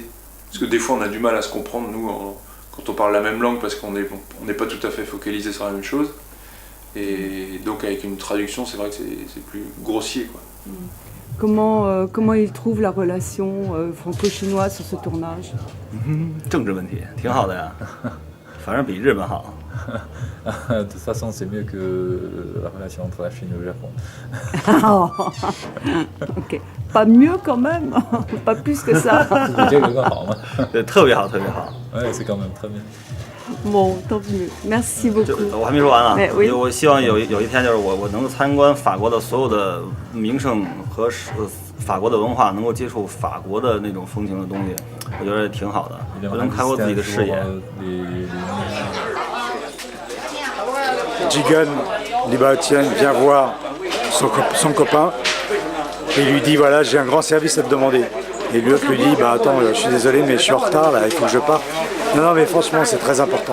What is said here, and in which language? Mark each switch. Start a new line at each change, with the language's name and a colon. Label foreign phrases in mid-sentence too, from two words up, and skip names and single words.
French: Parce que des fois on a du mal à se comprendre, nous, quand on parle la même langue, parce qu'on n'est pas tout à fait focalisé sur la même chose. Et donc avec une traduction, c'est vrai que c'est plus grossier, quoi. Comment il trouve la relation franco-chinoise sur ce tournage?
Chinese: 政治问题挺好的呀，反正比日本好。
French: De toute façon, c'est mieux que la relation entre la Chine et le Japon. Ok, pas mieux quand même, pas plus que ça.
Chinese: 比这个更好吗？特别好，特别好。
French: Ouais, c'est quand même très bien. Bon, tant mieux. Merci beaucoup.
Chinese: 我还没说完啊， oui. 我希望有一天就是我能够参观法国的所有的名胜和法国的文化，能够接触法国的那种风情的东西，我觉得挺好的，我能开阔自己的视野。
French: Jigen dit bah tiens, viens voir son copain et il lui dit voilà, j'ai un grand service à te demander. Et l'autre lui dit bah attends, je suis désolé mais je suis en retard là, il faut que je parte. Non mais franchement c'est très important.